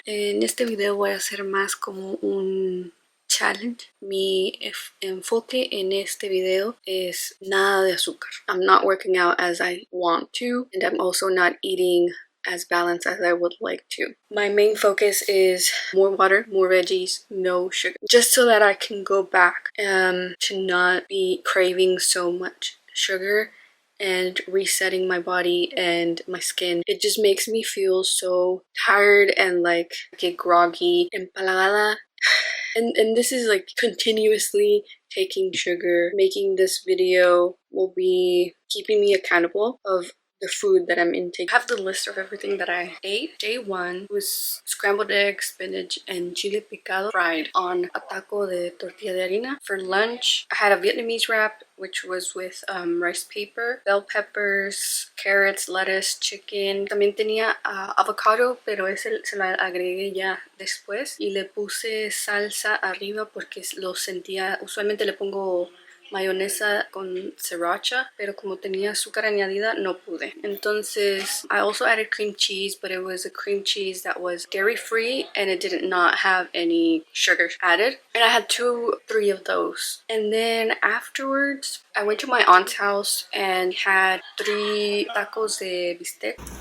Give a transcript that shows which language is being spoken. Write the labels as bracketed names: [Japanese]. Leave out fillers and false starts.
[Spanish] En este video voy a hacer más como un challenge. Mi enfoque en este video es nada de azúcar. [English] I'm not working out as I want to, and I'm also not eating as balanced as I would like to. My main focus is more water, more veggies, no sugar, just so that I can go back to not be craving so much sugar and resetting my body and my skin. It just makes me feel so tired and like get groggy, empalagada. And this is like continuously taking sugar. Making this video will be keeping me accountable of the food that I'm intaking. I have the list of everything that I ate. Day 1 was scrambled eggs, spinach, and chile picado fried on a [Spanish] taco de tortilla de harina. [English] For lunch, I had a Vietnamese wrap, which was with rice paper, bell peppers, carrots, lettuce, chicken. [Spanish] También tenía avocado, pero ese se lo agregué ya después. Y le puse salsa arriba porque lo sentía. Usualmente le pongo mayonesa con sriracha, pero como tenía azúcar añadida no pude. [English] Entonces I also added cream cheese, but it was a cream cheese that was dairy free and it did not have any sugar added, and I had 3 of those. And then afterwards I went to my aunt's house and had 3 tacos de bistec.